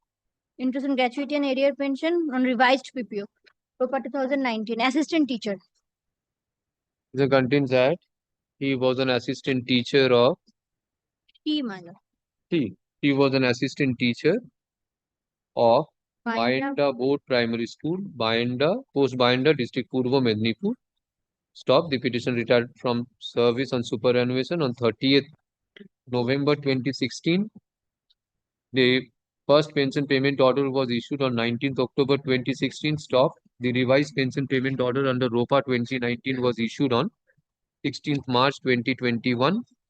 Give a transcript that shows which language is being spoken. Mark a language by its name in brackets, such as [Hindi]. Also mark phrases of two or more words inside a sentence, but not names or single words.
[English] Interest on gratuity and arrear pension on revised PPO. ROPA 2019. Assistant teacher. The contains that he was an assistant teacher of T, my lord. he was an assistant teacher of Binda. Binda Board Primary School, Binda, Post Binda, District Purvo, Mednipur. Stop. The petition retired from service on superannuation on 30th November 2016. The first pension payment order was issued on 19th October 2016. Stop. The revised pension payment order under ROPA 2019 was issued on 16th March 2021.